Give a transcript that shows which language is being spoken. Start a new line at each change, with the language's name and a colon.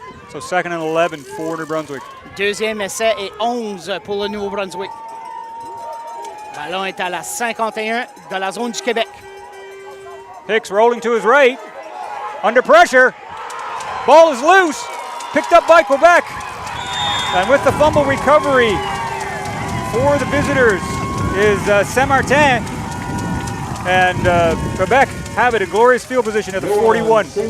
English: So 2nd and 11 for New Brunswick.
French: Deuxième essai et 11 pour le Nouveau-Brunswick. Ballon est à la 51 de la zone du Québec.
English: Hicks rolling to his right. Under pressure. Ball is loose. Picked up by Quebec. And with the fumble recovery for the visitors is Saint-Martin. And Quebec have it, a glorious field position at the 41.